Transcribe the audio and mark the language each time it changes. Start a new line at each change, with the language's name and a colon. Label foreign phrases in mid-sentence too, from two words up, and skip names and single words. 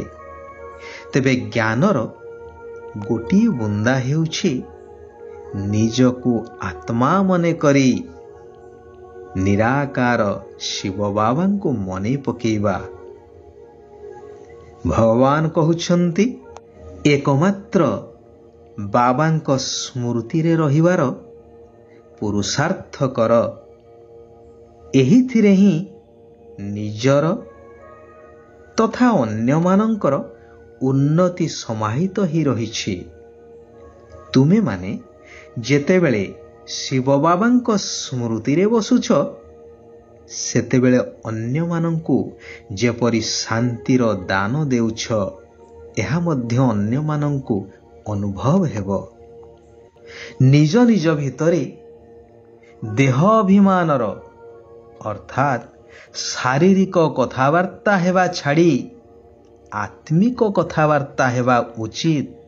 Odia: ତେବେ ଜ୍ଞାନର ଗୋଟିଏ ବୁନ୍ଦା ହେଉଛି ନିଜକୁ ଆତ୍ମା ମନେ କରି ନିରାକାର ଶିବ ବାବା କୁ ମନେ ପକାଇବା। ଭଗବାନ କହୁଛନ୍ତି ଏକମାତ୍ର ବାବା ସ୍ମୃତି ରେ ରହିବାର ପୁରୁଷାର୍ଥ କର, ଏହିଥିରେ ହିଁ ନିଜର ତଥା ଅନ୍ୟ ମାନଙ୍କର ଉନ୍ନତି ସମାହିତ ହିଁ ରହିଛି। ତୁମେ ମାନେ ଯେତେବେଳେ ଶିବ ବାବା ସ୍ମୃତି ରେ ବସୁଛ ସେତେବେଳେ ଅନ୍ୟମାନଙ୍କୁ ଯେପରି ଶାନ୍ତିର ଦାନ ଦେଉଛ, ଏହା ମଧ୍ୟ ଅନ୍ୟମାନଙ୍କୁ ଅନୁଭବ ହେବ। ନିଜ ନିଜ ଭିତରେ ଦେହ ଅଭିମାନର ଅର୍ଥାତ୍ ଶାରୀରିକ କଥାବାର୍ତ୍ତା ହେବା ଛାଡ଼ି ଆତ୍ମିକ କଥାବାର୍ତ୍ତା ହେବା ଉଚିତ।